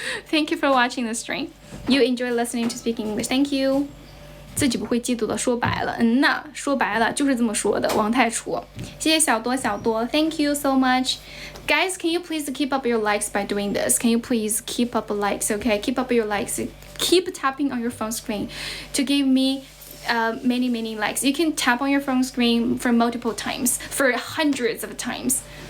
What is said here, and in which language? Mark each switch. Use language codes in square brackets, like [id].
[en] Thank you for watching the stream. You enjoy listening to speaking English. Thank you. [zh] 自己不会嫉妒的，说白了，说白了就是这么说的。 [en] 王太楚， [zh] 谢谢小多。 [en] Thank you so much, guys. Can you please keep up your likes by doing this? Can you please keep up likes? Okay, keep up your likes. Keep tapping on your phone screen to give me many likes. You can tap on your phone screen for multiple times, for hundreds of times.